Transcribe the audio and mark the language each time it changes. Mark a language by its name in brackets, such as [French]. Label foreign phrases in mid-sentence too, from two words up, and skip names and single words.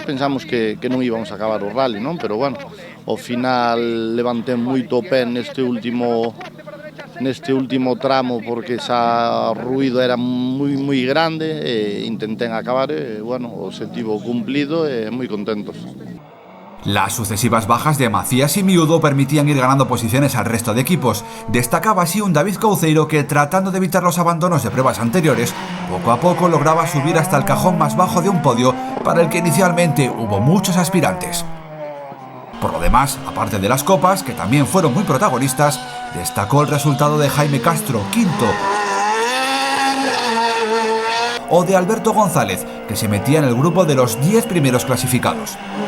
[Galician] Pensamos que non íbamos a acabar o rally, non? Pero bueno, ao final levantei moito o pé neste último tramo porque xa o ruido era moi grande e intentei acabar e, bueno, o objetivo cumplido e moi contentos. [Spanish] Las sucesivas bajas de Macías y Miudo permitían ir ganando posiciones al resto de equipos. Destacaba así un David Couceiro que, tratando de evitar los abandonos de pruebas anteriores, poco a poco lograba subir hasta el cajón más bajo de un podio para el que inicialmente hubo muchos aspirantes. Por lo demás, aparte de las copas, que también fueron muy protagonistas, destacó el resultado de Jaime Castro, quinto, o de Alberto González, que se metía en el grupo de los 10 primeros clasificados.